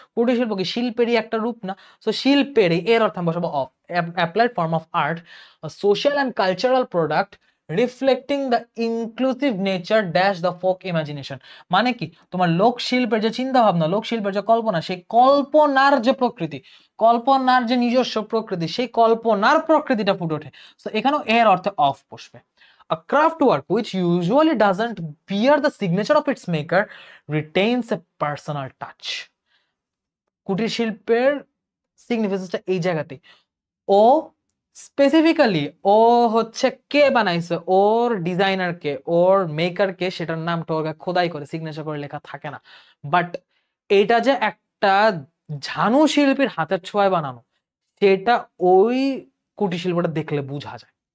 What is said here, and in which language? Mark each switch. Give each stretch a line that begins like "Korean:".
Bangla: কুটির শিল্প কি শিল্পেরই একটা রূপ না? সো শিল্পেরই, এর অর্থ বসাবো
English: Of, applied form of art, social and cultural product reflecting the inclusive nature dash the folk imagination.
Bangla: মানে কি তোমার লোক শিল্পের যে চিন্তা ভাবনা, লোক শিল্পের যে কল্পনা, সেই কল্পনার যে প্রকৃতি, কল্পনার যে নিজস্ব প্রকৃতি, সেই কল্পনার প্রকৃতিটা ফুটে ওঠে। তো এখানেও এর অর্থে অফ বসবে।
English: A craft work which usually doesn't bear the signature of its maker retains a personal touch.
Bangla: কুটির শিল্পের সিগনিফিকেন্সটা এই জায়গাতে, ও স্পেসিফিক্যালি ও হচ্ছে কে বানাইছে, ওর ডিজাইনার কে, ওর মেকার কে, সেটার নামটা ওকে খোদাই করে সিগনেচার করে লেখা থাকে না। বাট এটা যে একটা ঝানু শিল্পীর হাতের ছোঁয়ায় বানানো, সেটা ওই কুটির শিল্পটা দেখলে বোঝা যায়।